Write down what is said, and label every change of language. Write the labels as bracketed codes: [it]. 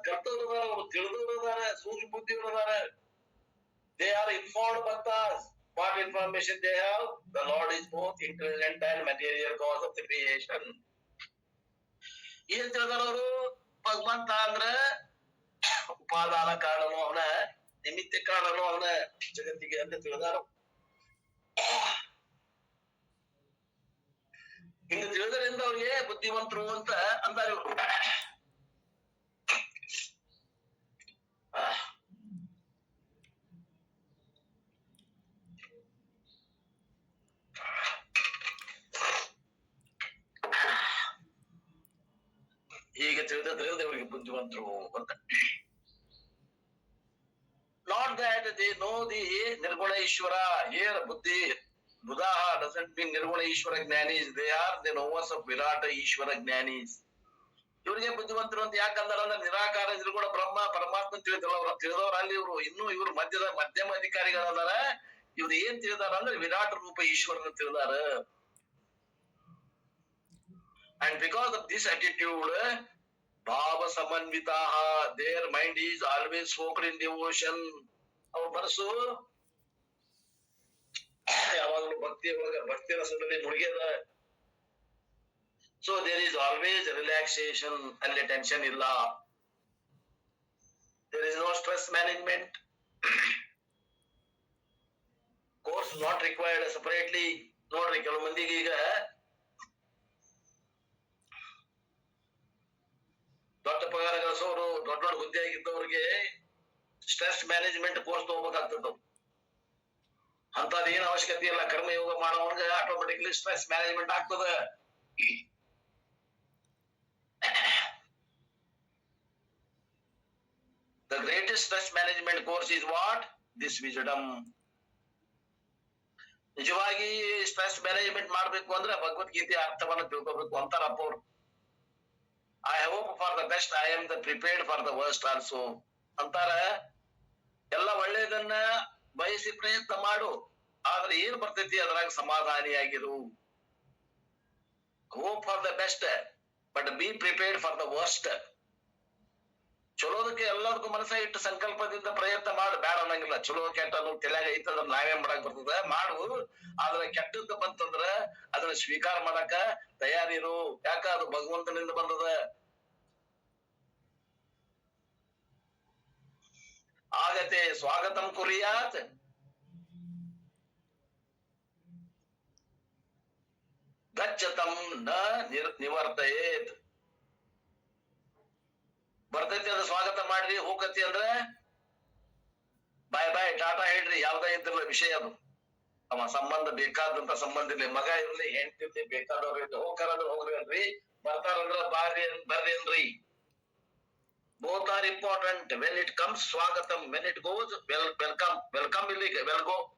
[kn] ಕರ್ತವ್ಯದವರು, ಅವರು ತಿಳಿದವರಿದ್ದಾರೆ, ಸೂಕ್ಷ್ಮ ಬುದ್ಧಿಯವರಿದ್ದಾರೆ. [en] They are informed bhaktas. What information they have? The Lord is both intelligent and material cause of the creation. [kn] ಏನ್ ತಿಳಿದಾರ ಅವರು? ಭಗವಂತ ಅಂದ್ರ ಉಪಾದಾನ ಕಾರಣನು ಅವನ, ನಿಮಿತ್ತ ಕಾರಣನು ಅವನ ಜಗತ್ತಿಗೆ ಅಂತ ತಿಳಿದಾರ. ಹಿಂಗ ತಿಳಿದ್ರಿಂದ ಅವ್ರಿಗೆ ಬುದ್ಧಿವಂತರು ಅಂತ ಅಂತಾರ ಇವರು. ಹೀಗೆ ತಿಳಿದ್ರಿಂದ ಇವರಿಗೆ ಬುದ್ಧಿವಂತರು ಅಂತ. [en] Not that they know the Nirguna Ishvara. Here Buddhi, Buddha doesn't mean Nirguna Ishvara Jnanis. They are the knowers of Virata Ishvara Jnanis. [kn] ಇವರಿಗೆ ಬುದ್ಧಿವಂತರು ಅಂತ ಯಾಕಂದ್ರೆ ನಿರಾಕಾರ ನಿರ್ಗುಣ ಬ್ರಹ್ಮ ಪರಮಾತ್ಮ ತಿಳಿದವ್ರು ಅಲ್ಲಿ ಇವರು. ಇನ್ನು ಇವರು ಮಧ್ಯಮ ಅಧಿಕಾರಿಗಳದಾರ. ಇವ್ರು ಏನ್ ತಿಳಿದಾರ ಅಂದ್ರೆ ವಿರಾಟ ರೂಪ ಈಶ್ವರನ ತಿಳಿದಾರ. [en] And because of this attitude, Bhava Samanvitaha, their mind is always focused in devotion. [kn] ಅವ್ರ ಮನಸ್ಸು ಯಾವಾಗಲೂ ಭಕ್ತಿ ರಸದಲ್ಲಿ ಮುಳುಗ್ಯದ. [en] So there is always relaxation, [kn] ಅಲ್ಲಿ ಟೆನ್ಷನ್ ಇಲ್ಲ. [en] There is no stress management. Course not required separately. [kn] ನೋಡ್ರಿ, ಕೆಲವು ಮಂದಿಗೆ ಈಗ ದೊಡ್ಡ ಪಗಾರ ಗಳಿಸೋರು, ದೊಡ್ಡ ದೊಡ್ಡ ಹುದ್ದೆ ಆಗಿದ್ದವ್ರಿಗೆ ಸ್ಟ್ರೆಸ್ ಮ್ಯಾನೇಜ್ಮೆಂಟ್ ಕೋರ್ಸ್ ತಗೋಬೇಕಾಗ್ತದ. ಅಂತದ್ ಏನ್ ಅವಶ್ಯಕತೆ ಇಲ್ಲ. ಕರ್ಮಯೋಗ ಮಾಡೋವಾಗ ಆಟೋಮೆಟಿಕ್ಲಿ ಸ್ಟ್ರೆಸ್ ಮ್ಯಾನೇಜ್ಮೆಂಟ್ ಆಗ್ತದ. [en] The greatest stress management course is what? This wisdom. [kn] ನಿಜವಾಗಿ ಸ್ಟ್ರೆಸ್ ಮ್ಯಾನೇಜ್ಮೆಂಟ್ ಮಾಡ್ಬೇಕು ಅಂದ್ರೆ ಭಗವದ್ಗೀತೆ ಅರ್ಥವನ್ನ ತಿಳ್ಕೋಬೇಕು ಅಂತಾರಪ್ಪ ಅವ್ರು. [en] I hope for the best, I am prepared for the worst also [kn] ಅಂತಾರ. ಎಲ್ಲ ಒಳ್ಳೇದನ್ನ ಬಯಸಿ ಪ್ರಯತ್ನ ಮಾಡು, ಆದ್ರೆ ಏನ್ ಬರ್ತೈತಿ ಅದ್ರಾಗ ಸಮಾಧಾನಿಯಾಗಿರು. [en] Hope for the best, but be prepared for the worst. [kn] ಚಲೋದಕ್ಕೆ ಎಲ್ಲದಕ್ಕೂ ಮನಸ್ಸ ಇಟ್ಟು ಸಂಕಲ್ಪದಿಂದ ಪ್ರಯತ್ನ ಮಾಡು, ಬೇಡ ಅನ್ನಂಗಿಲ್ಲ. ಚಲೋ ಕೆಟ್ಟ ಅನ್ನೋದು ತಲೆಯಾಗ ಐತಂದ್ರ ನಾವೇ ಮಾಡಕ್ ಬರ್ತದ, ಮಾಡು. ಆದ್ರೆ ಕೆಟ್ಟದ್ದು ಬಂತಂದ್ರ ಅದನ್ನ ಸ್ವೀಕಾರ ಮಾಡಕ ತಯಾರಿರು. ಯಾಕ? ಅದು ಭಗವಂತನಿಂದ ಬಂದದ. [sa] ಆಗತೆ ಸ್ವಾಗತಂ ಕುರಿಯಾತ್, ಗಚ್ಚತಂ ನ ನಿವರ್ತಯೇತ್. [kn] ಬರ್ತೈತಿ ಅದ ಸ್ವಾಗತ ಮಾಡ್ರಿ, ಹೋಗತಿ ಅಂದ್ರೆ ಬಾಯ್ ಬಾಯ್ ಟಾಟಾ ಹೇಳ್ರಿ. ಯಾವ್ದ ಇದ್ರಲ್ಲ ವಿಷಯ ಅದು. ಅವ ಸಂಬಂಧ ಬೇಕಾದಂತ ಸಂಬಂಧ ಇರ್ಲಿ, ಮಗ ಇರ್ಲಿ, ಹೆಂಡತಿ ಇರ್ಲಿ, ಬೇಕಾದವ್ರು ಇರ್ಲಿ, ಹೋಗ್ತಾರ ಅಂದ್ರೆ ಹೋಗ್ರಿ ಅಲ್ರಿ. ಬರ್ತಾರಂದ್ರ ಬರ್ರಿ ಅನ್ರಿ. [en] Both are important. When it comes swagatam, when it goes welcome [kn] ಇಲ್ಲಿಗೆ ವೆಲ್ಗೋ.